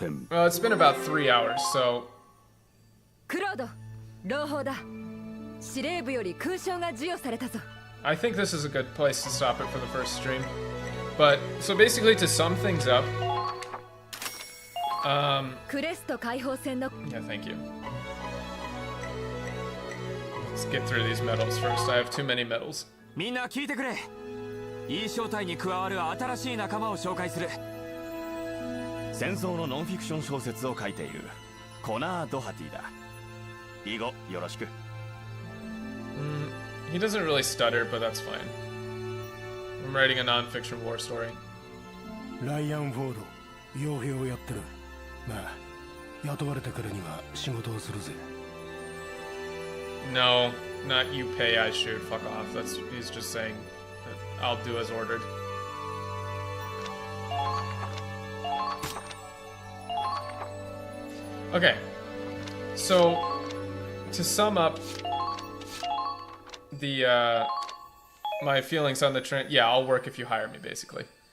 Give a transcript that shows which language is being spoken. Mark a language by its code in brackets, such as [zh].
[en] Well, it's been about 3 hours, so... I think this is a good place to stop it for the first stream. But, so basically to sum things up... yeah, thank you. let's get through these medals first. I have too many medals. [ja] みんな聞いてくれ。いい正体に加わる新しい仲間を紹介する。戦争のノンフィクション小説を書いているコナー・ドハティだ。以後よろしく。 [en] He doesn't really stutter, but that's fine. I'm writing a non-fiction war story. [ja] ライアン・フォード、傭兵をやってる。まあ、雇われてからには仕事をするぜ。 [en] No, not you pay, I shoot. Fuck off. He's just saying that I'll do as ordered. Okay, so to sum up the my feelings on the yeah, I'll work if you hire me, basically.